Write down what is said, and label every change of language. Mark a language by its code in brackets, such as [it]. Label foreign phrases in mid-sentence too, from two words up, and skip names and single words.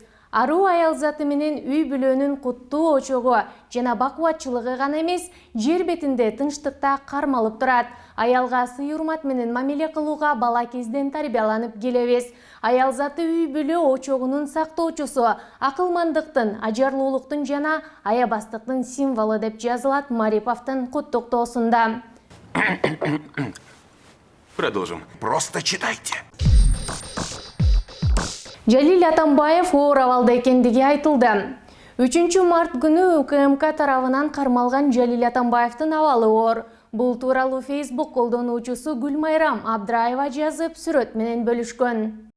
[ky] Аруу Аялзаты менен үй бүлөнүн куттуу очогу жана бакубатчылыгы гана эмес, жер бетинде тынчтыкта кармалып турат. Аялга сый урмат менен мамиле кылууга бала кезден тарбияланып келебиз. Аялзаты үй бүлө очогунун сактоочусу, акылмандыктын, ажарлуулуктун жана аябастыктын символу деп жазылат Мариповдун куттуктоосунда. [ru] Продолжим. Просто читайте. [ky] Жалил Атамбаев оор абалда экендиги айтылды. 3 март күнү УКМК тарабынан кармалган Жалил Атамбаевдин абалы оор. Бул тууралуу Facebook колдонуучусу Гүлмайрам Абдраева жазып, сүрөт менен бөлүшкөн.